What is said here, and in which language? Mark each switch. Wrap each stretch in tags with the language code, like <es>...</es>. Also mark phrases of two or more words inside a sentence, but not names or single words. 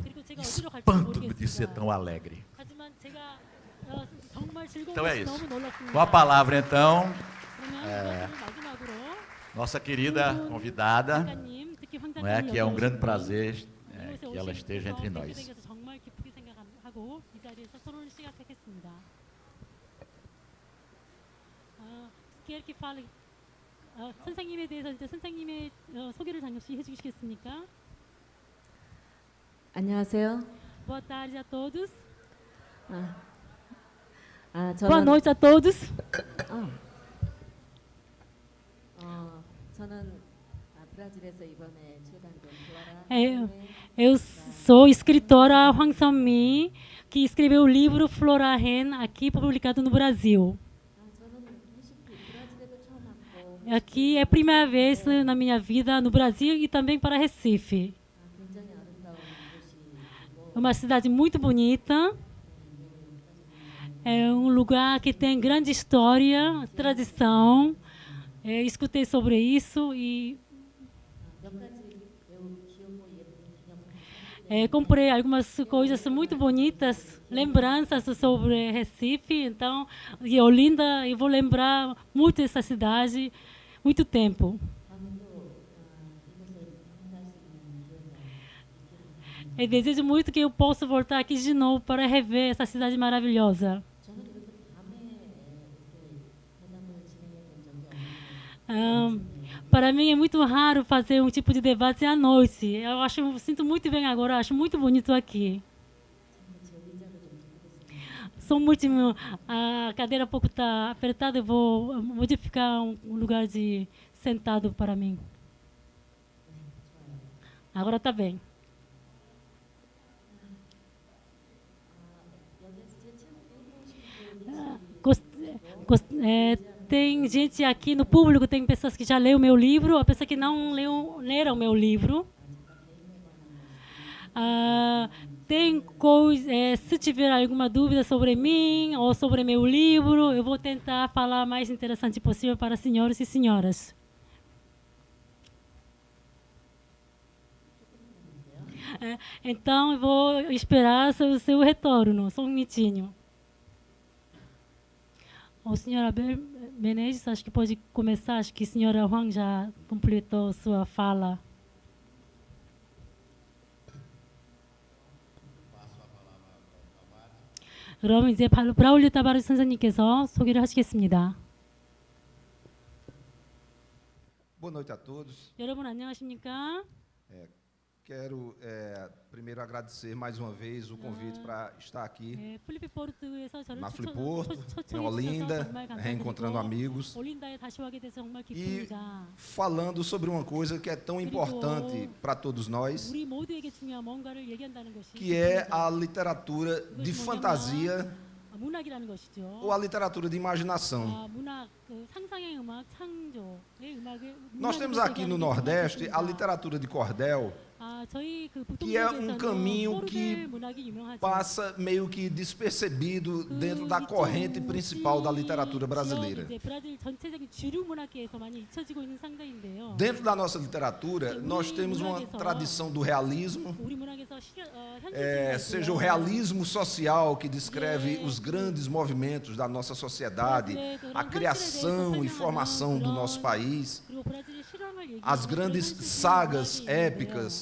<pt>Espanto-me de ser tão alegre. Então é isso. Com a palavra, então, nossa querida convidada, não é, que é um grande prazer que ela esteja entre nós.</pt> <ko>선생님에 대해서 이제 선생님의 소개를 잠시 해주시겠습니까? 안녕하세요.</ko> <pt>Boa tarde a todos. Boa</pt> <ko>저는</ko> <pt>noite a todos.</pt> <ko>저는 브라질에서 이번에 출간된</ko> <pt>Eu,</pt> <ko>플로라</ko> <pt>eu sou escritora Hwang Sun-mi, que escreveu o livro Flora Hen, aqui publicado no Brasil.</pt> <ko>저는 브라질에도 처음 왔고</ko> <pt>Aqui é a primeira vez na minha vida no Brasil e também para Recife.</pt> <ko>굉장히 아름다운 곳이고</ko> <pt>É uma cidade muito bonita. É um lugar que tem grande história, tradição. Escutei sobre isso e</pt> <ko>몇 가지 매우 귀엽고 예쁜 기념품</ko> <pt>comprei algumas coisas muito bonitas, lembranças sobre Recife. Então, e Olinda, eu vou lembrar muito essa cidade, muito tempo.</pt> <ko>다음에도 이곳을 방문할 수 있는 기회가</ko> <pt>Eu desejo muito que eu possa voltar aqui de novo para rever essa cidade maravilhosa.</pt> <ko>저는 이렇게 밤에 이렇게 회담을 진행해 본 적이 없는데</ko> <pt>Para mim é muito raro fazer um tipo de debate à noite. Sinto muito bem agora, acho muito bonito aqui.</pt> <ko>제 의자를 좀 바꾸겠습니다.</ko> <pt>Sou muito, a cadeira um pouco está apertada, eu vou modificar um lugar de sentado para mim. Agora está bem.</pt> <ko>여기서 제 책 읽어보신 분이</ko> <pt>Tem gente aqui no público, tem pessoas que já leram meu livro, a pessoa que não leram meu livro. Tem coisa, se tiver alguma dúvida sobre mim ou sobre meu livro, eu vou tentar falar o mais interessante possível para senhores e senhoras. Então, eu vou esperar seu retorno, só um minutinho. O senhora Menezes, acho que pode começar, acho que a senhora Hwang já completou sua fala.</pt> <ko>그럼 이제 브라울리오 타바르 선생님께서 소개를 하시겠습니다.</ko> <pt>Boa noite a todos.</pt> <ko>여러분 안녕하십니까?</ko> <pt>Quero primeiro agradecer mais uma vez o convite para estar aqui</pt> <ko>플리피포르트에서 저를</ko> <pt>na Fliporto, em Olinda, reencontrando amigos</pt> <ko>올린다에 다시 오게 돼서 정말</ko> <pt>e</pt> <ko>기쁩니다.</ko> <pt>falando sobre uma coisa que é tão importante para todos nós,</pt> <ko>우리 모두에게 중요한 뭔가를 얘기한다는 것이</ko> <pt>que é a literatura de fantasia</pt> <ko>문학이라는 것이죠.</ko> <pt>ou a literatura de imaginação.</pt> <ko>문학, 상상의 음악, 창조의 음악을</ko> <pt>Nós temos aqui no Nordeste a literatura de cordel, que é caminho que passa meio que despercebido dentro da corrente principal da literatura brasileira. Dentro da nossa literatura, nós temos uma tradição do realismo, seja o realismo social, que descreve os grandes movimentos da nossa sociedade, a criação e formação do nosso país, as grandes sagas épicas</pt>